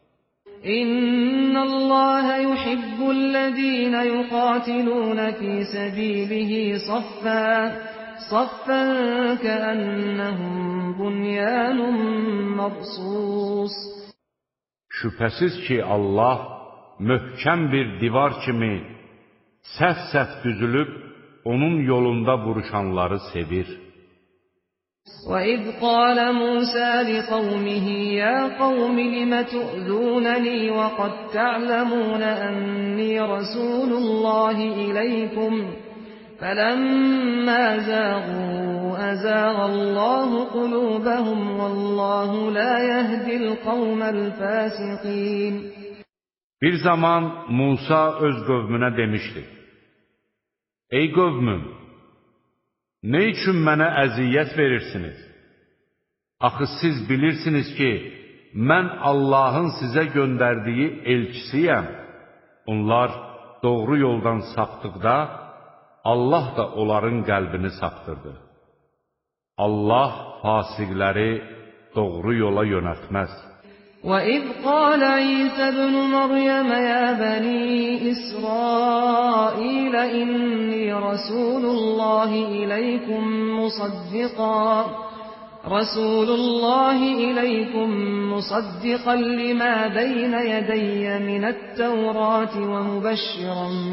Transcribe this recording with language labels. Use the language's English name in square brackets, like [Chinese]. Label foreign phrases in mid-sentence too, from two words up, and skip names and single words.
[Arabic] إن الله يحب الذين يقاتلون في سبيله صفا كأنهم بنيان مرصوص. [Azerbaijani] Şübhəsiz ki, Allah möhkəm bir divar kimi səf-səf düzülüb, onun yolunda vuruşanları sevir. [Arabic] وَإِذْ قَالَ مُوسَى لِقَوْمِهِ يَا قَوْمِ لِمَ تُؤْذُونَنِي وَقَدْ تَعْلَمُونَ أَنِّي رَسُولُ اللَّهِ إِلَيْكُمْ فَلَمَّا زَاغُوا أَزَاغَ اللَّهُ قُلُوبَهُمْ وَاللَّهُ لَا يَهْدِي الْقَوْمَ الْفَاسِقِينَ. [Azerbaijani] Bir zaman Musa öz qövmünə demişdi: Ey qövmüm! Nə üçün mənə əziyyət verirsiniz? Axı siz bilirsiniz ki, mən Allahın sizə göndərdiyi elçisiyəm. Onlar doğru yoldan sapdıqda, Allah da onların qəlbini saptırdı. Allah fasiqləri doğru yola yönəltməz. [Arabic] وَإِذْ قَالَ عِيسَى ابْنُ مَرْيَمَ يَا بَنِي إِسْرَائِيلَ إِنِّي رَسُولُ اللَّهِ إِلَيْكُمْ مُصَدِّقًا لِمَا بَيْنَ يَدَيَّ مِنَ التَّوْرَاةِ وَمُبَشِّرًا